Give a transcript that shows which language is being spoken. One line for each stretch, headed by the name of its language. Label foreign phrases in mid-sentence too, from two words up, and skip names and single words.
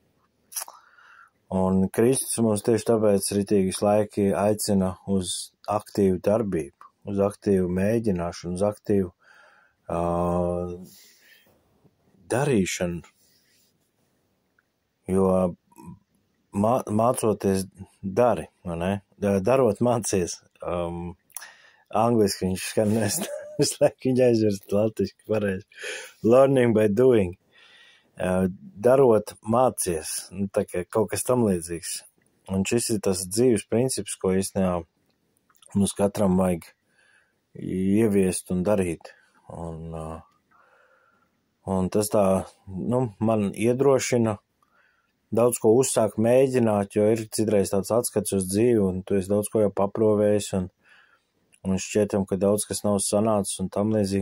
Latvian: Un Kristus mums tieši tāpēc ritīgi laiki aicina uz aktīvu darbību, uz aktīvu mēģināšanu, uz aktīvu darīšanu. Jo mācoties dari, vai ne? Darot mācies. Angliski viņš skan, es laiku viņa aizvirst latviski pareizi.
English: Learning by doing.
Latvian: Darot mācies, tā kā kaut kas tam līdzīgs. Un šis ir tas dzīves princips, ko īstenībā mums katram vajag ieviest un darīt. Un tas tā, man iedrošina daudz ko uzsākt, mēģināt, jo ir citreiz tāds atskats uz dzīvi, un tu esi daudz ko jau paprovējis, un šķietam, ka daudz kas nav sanācis un tam līdzīgi.